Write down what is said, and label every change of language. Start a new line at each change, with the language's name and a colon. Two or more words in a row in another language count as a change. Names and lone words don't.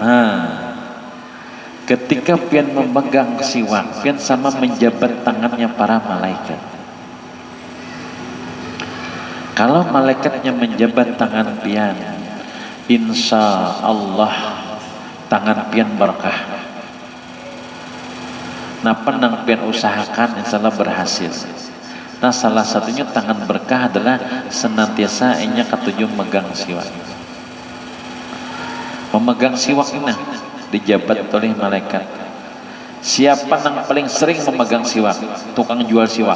Banjar: Ketika pian memegang siwak, pian sama menjabat tangannya para malaikat. Kalau malaikatnya menjabat tangan pian,
Arabic: إن شاء الله
Banjar: tangan pian berkah. Nah, penang pian usahakan
Arabic: إن شاء الله
Banjar: berhasil. Nah, salah satunya tangan berkah adalah senantiasa inya ketujuh megang siwak. Memegang siwak ini dijabat oleh malaikat. Siapa yang paling sering memegang siwak? Tukang jual siwak.